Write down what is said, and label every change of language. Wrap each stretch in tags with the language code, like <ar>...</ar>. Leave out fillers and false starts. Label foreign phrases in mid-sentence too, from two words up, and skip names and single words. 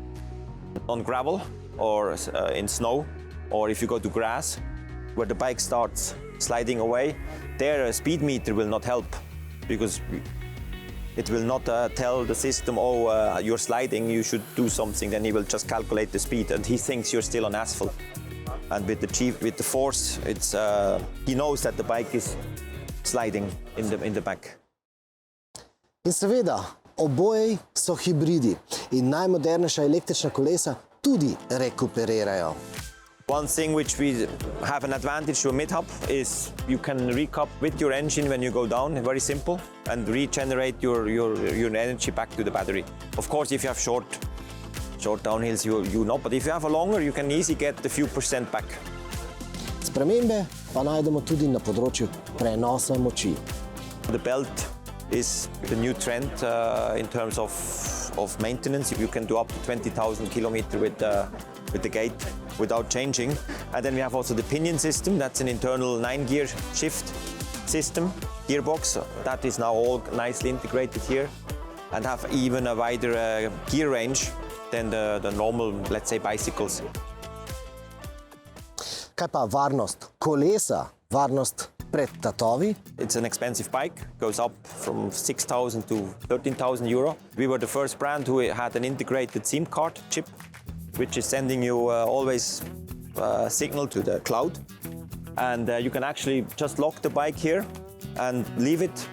<en>On gravel or in snow, or if you go to grass, where the bike starts sliding away, there a speed meter will not help, because it will not tell the system, you're sliding, you should do something. Then he will just calculate the speed, and he thinks you're still on asphalt. And with the force, he knows that the bike is sliding in the back.</en> <sl>In seveda, oboji so hibridi in najmodernejša električna kolesa tudi rekuperirajo.</sl> <en>One thing which we have an advantage to a mid-hub is you can recouple with your engine when you go down, very simple, and regenerate your energy back to the battery. Of course, if you have short downhills, you know, but if you have a longer, you can easily get a few % back.</en> <sl>Spremembe pa najdemo tudi na področju prenosa moči.</sl> <en>The belt is the new trend in terms of maintenance. You can do up to 20,000 kilometers with the gate without changing. And then we have also the pinion system. That's an internal 9-gear shift system, gearbox. That is now all nicely integrated here and have even a wider gear range than the normal, let's say, bicycles.</en> <sl>Kaj pa varnost kolesa, varnost pred tatovi?</sl> <en>It's an expensive bike, goes up from 6,000 to 13,000 euro. We were the first brand who had an integrated SIM card chip, which is sending you always signal to the cloud. And you can actually just lock the bike here and leave it.</en>